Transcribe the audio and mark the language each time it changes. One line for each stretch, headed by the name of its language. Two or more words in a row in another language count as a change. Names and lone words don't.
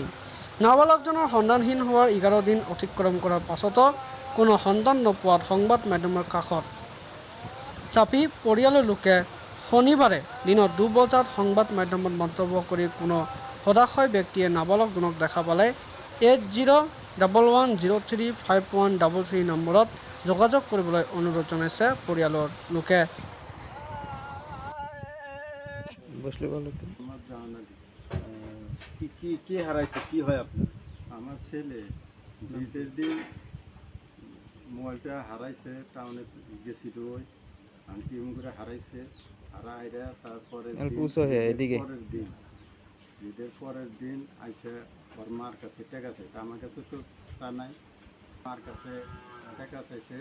Assamese: নাবালকজনৰ সন্ধানহীন হোৱাৰ 11 দিন অতিক্ৰম কৰাৰ পাছতো কোনো সন্ধান নোপোৱাত সংবাদ মাধ্যমৰ কাষত চাপি পৰিয়ালৰ লোকে শনিবাৰে দিনৰ 2 বজাত সংবাদ মাধ্যমত মন্তব্য কৰি কোনো সদাশয় ব্যক্তিয়ে নাবালকজনক দেখা পালে 8011035133 নম্বৰত যোগাযোগ কৰিবলৈ অনুৰোধ জনাইছে পৰিয়ালৰ লোকে।
Bangla: কি হারাইছে, কি হয় আপনার? আমার ছেলে বিয়ের দিন মোবাইলটা হারাইছে, টাউনে গেছিল ওই আনকি করে হারাইছে, হারাইরা তারপরে ঈদের পরের দিন আইসে ওর মার কাছে টাকা চাইছে, আমার কাছে তো তা নাই, মার কাছে টাকা চাইছে।